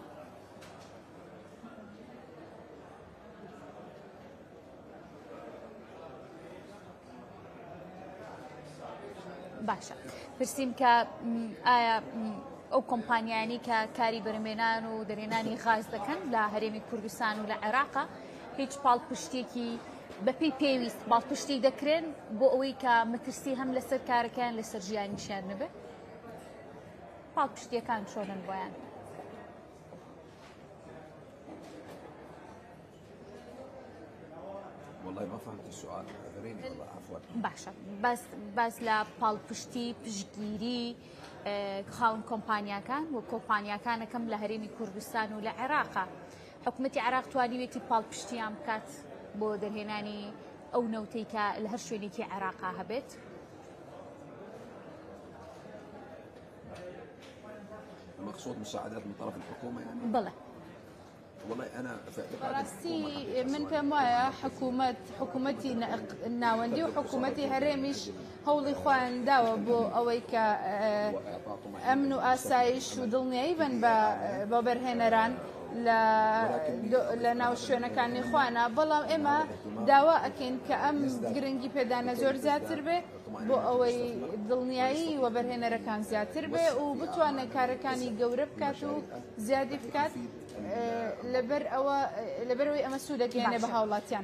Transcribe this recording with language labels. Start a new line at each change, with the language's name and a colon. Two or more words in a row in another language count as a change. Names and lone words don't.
Central Kurdish: باشە پرسییم کە ئایا ئەو کۆمپانیانی کە کاری بەرهێنان و دەرهێنانی غاز دەکەن لە هەرێمی کوردستان و لە عێراقا هیچ پاڵپشتێکی بەپێی پێویست باڵپشتی دەکرێن بۆ ئەوەی کە مەترسی هەم لەسەر کارەکەیان لەسەر ژیانیشیان نەبێت پاڵپشتیەکان چۆنن بۆیان
Arabic: والله ما فهمت السؤال اعذريني والله عفوا باشە باس لە پاڵپشتی پشتگیری خاون کۆمپانیاکان و کۆمپانیاکانەکەم لە هەرێمی کوردستان و لە عێراقا حکوومەتی عێراق توانیوێتی پاڵپشتیان بکات بۆ دەرهێنانی ئەو نەوتەی کە لە هەر شوێنێکی عێراقا هەبێت المقصود مساعدات من طرف الحكومة يعني؟ بلى والله أنا في
Central Kurdish: ڕاستی من پێم وایە حکوومەتی ناوەندی و حکوومەتی هەرێمیش هەوڵی خۆیان داوە بۆ ئەوەی کە ئەمن و ئاسایش و دڵنیایی بن بە بەرهێنەران لە ناو شوێنەکانی خوانە بەڵام ئێمە داوا ئەکەین کە ئەم گرنگی پێدانە زۆر زیاتر بێ بۆ ئەوەی دڵنیایی و بەرهێنەرەکان زیاتر بێ و بتوانێت کارەکانی گەورە بکات و زیادی بکات لەبەرەوەی ئەمە سوودەگەێنێ بە هاوڵاتیان